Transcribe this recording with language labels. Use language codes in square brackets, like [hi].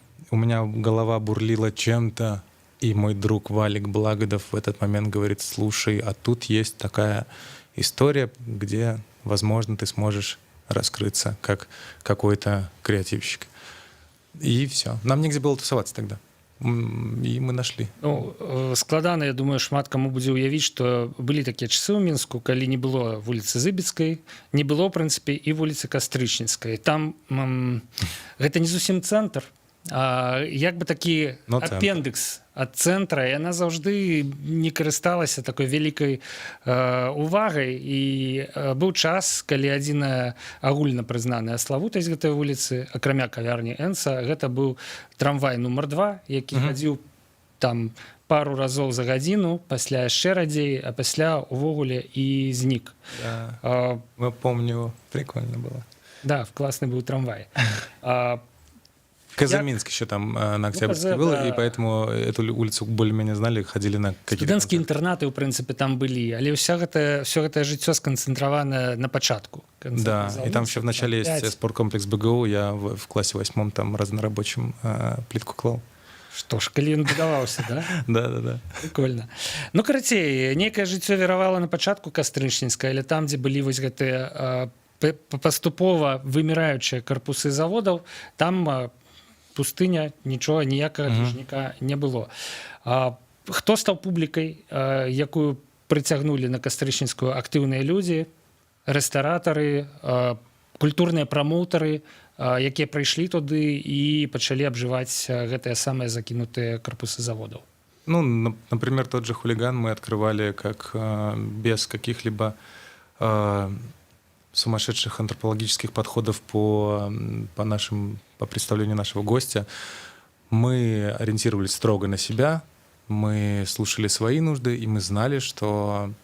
[ru] У меня голова бурлила чем-то, и мой друг Валик Благодов в этот момент говорит: слушай, а тут есть такая история, где, возможно, ты сможешь раскрыться как какой-то креативщик. И все. Нам негде было тусоваться тогда. І мы нашли. [be] Ну, складана, я думаю, шмат каму будзе ўявіць, што былі такія часы ў Мінску, калі не было вуліцы Зыбіцкай, не было, ў прынцыпе, і вуліцы Кастрычніцкай. Там гэта не зусім цэнтр, а як бы такі апендыкс ад цэнтра, і яна заўжды не карысталася такой вялікай увагай. І быў час, калі адзіная агульна прызнаная славутасць гэтай вуліцы, акрамя кавярні Энца, гэта быў трамвай нумар 2, які хадзіў там пару разоў за гадзіну, пасля яшчэ радзей, а пасля увогуле і знік. [ru] Да. Я помню, прикольно было. Да, классный был трамвай. Казаминск еще там на Октябрьской был, да. И поэтому эту улицу более-менее знали, ходили на какие-то... [be] Студэнцкія інтэрнаты, ў прынцыпе, там былі, але ўсё гэтае жыццё сканцэнтравана на пачатку. [ru] Да, и там еще в начале есть спорткомплекс БГУ, я в классе 8 там разнорабочим плитку клал. [be] Што ж, калі ён будаваўся, да? [ru] Да. Прикольно. [be] Ну, карацей, нейкае жыццё віравала на пачатку Кастрычніцкай, але там, дзе былі вось гэтыя паступова выміраючыя карпусы заводаў, там пустыня, нічога, ніякага движніка не было. Хто стаў публікай, якую прыцягнулі на Кастрычніцкую актыўныя людзі, рэстаратары, культурныя прамоўтары, якія прыйшлі туды і пачалі абжываць гэтыя самыя закінутыя карпусы заводаў? [ru] Ну, например, тот же «Хулиган» мы открывали как без каких-либо сумасшедших антропологических подходов по представлению нашего гостя. Мы ориентировались строго на себя, мы слушали свои нужды, и мы знали, что...